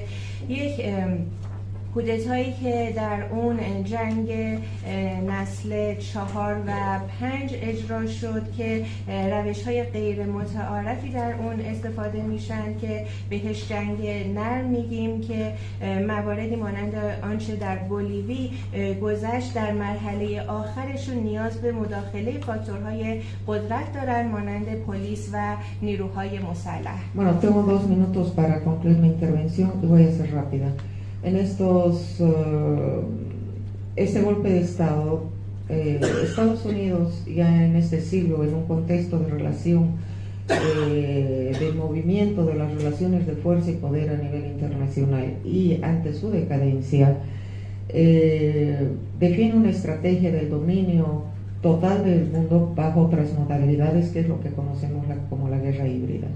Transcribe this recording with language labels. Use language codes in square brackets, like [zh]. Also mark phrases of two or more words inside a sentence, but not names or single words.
[fa] یک کودتایی که در اون جنگ نسل 4 و 5 اجرا شد که روش‌های غیر متعارفی در اون استفاده میشن که بهش جنگ نرم میگیم که مواردی مانند آنچه در بولیوی گذشت در مرحله آخرشون نیاز به مداخله فاکتورهای قدرت دارن مانند پلیس و نیروهای مسلح. [es] Bueno, tengo 2 minutos para concluir mi intervención y voy a ser rápida. En este golpe de Estado, Estados Unidos ya en este siglo, en un contexto de relación, de movimiento de las relaciones de fuerza y poder a nivel internacional y ante su decadencia, define una estrategia del dominio total del mundo bajo otras modalidades, que es lo que conocemos como la guerra híbrida.